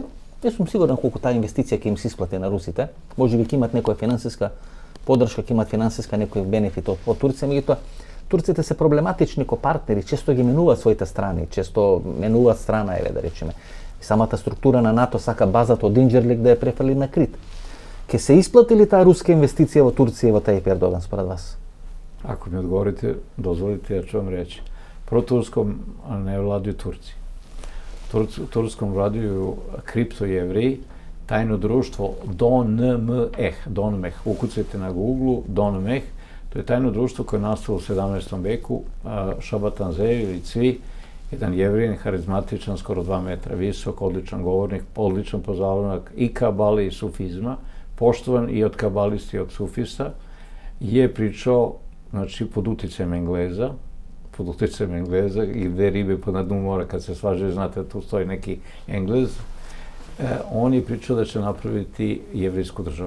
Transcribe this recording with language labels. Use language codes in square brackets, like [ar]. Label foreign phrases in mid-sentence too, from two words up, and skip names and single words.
[mk] Не сум сигурен колку таа инвестиција ќе им се исплати на русите. Можеби ќе имат некоја финансиска поддршка, ќе имат финансиска некој бенефит од Турција, меѓутоа турците се проблематични ко партнери, често ги менуваат своите страни, често менуваат страна, да речеме. Самата структура на НАТО сака базата од Инџерлик да ја префрли на Крит. Ке се исплати ли таа руска инвестиција во Турција и во Тајип Ердоган според вас? Ако ми одговорите, дозволите, [sr] ја ću vam reći. Proturskom ne vladaju Turci. Turskom vladaju kriptojevreji, tajno društvo Donmeh. Ukucajte na Google Donmeh. To je tajno društvo koje je nastalo u 17. veku. Šabatan Zev ili Cvi, jedan jevrijin, harizmatičan, skoro 2 metra visok, odličan govornik, odličan poznavak i kabale i sufizma, poštovan i od kabalisti i od sufista, je pričao, znači, pod uticajem Engleza i gde ribe na dnu mora kad se svađaju, znate da tu stoji neki Englez, on je pričao da će napraviti jevrijsku državu.